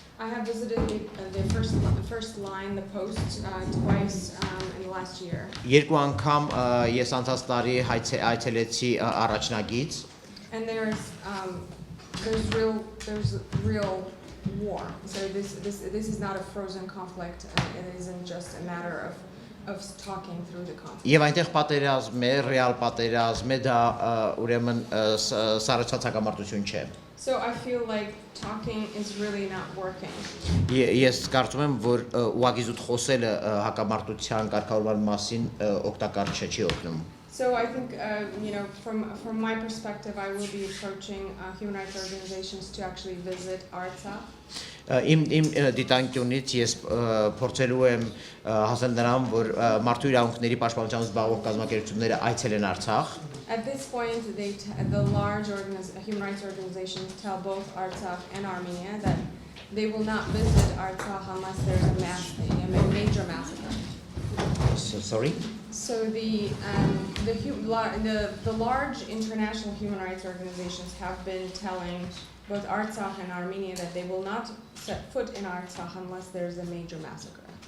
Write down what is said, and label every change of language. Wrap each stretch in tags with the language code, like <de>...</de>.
<en>I have visited the first line, the post, twice in the last year.</en> <hy>Երկու անգամ ես անցած տարի այցելեցի առաջնագից.</hy> <en>And there's real war. So this is not a frozen conflict. It isn't just a matter of talking through the conflict.</en> <hy>Եվ այնտեղ պատերազմ է, ռեալ պատերազմ է, դա ուրեմն սառեցված հակամարտություն չէ.</hy> <en>So I feel like talking is really not working.</en> <hy>Ես կարծում եմ, որ ուղղակի խոսելը հակամարտության կարգավորման մասին օգտակար չէ, չի օգնում.</hy> <en>So I think, from my perspective, I will be approaching human rights organizations to actually visit Artsakh.</en> <hy>Իմ դիտանկյունից ես փորձելու եմ հասնել նրան, որ մարդու իրավունքների պաշտպանությամբ զբաղվող կազմակերպությունները այցելեն Արցախ.</hy> <en>At this point, the large human rights organizations tell both Artsakh and Armenia that they will not visit Artsakh unless there's a major massacre. Sorry? So the large international human rights organizations have been telling both Artsakh and Armenia that they will not set foot in Artsakh unless there's a major massacre.</en>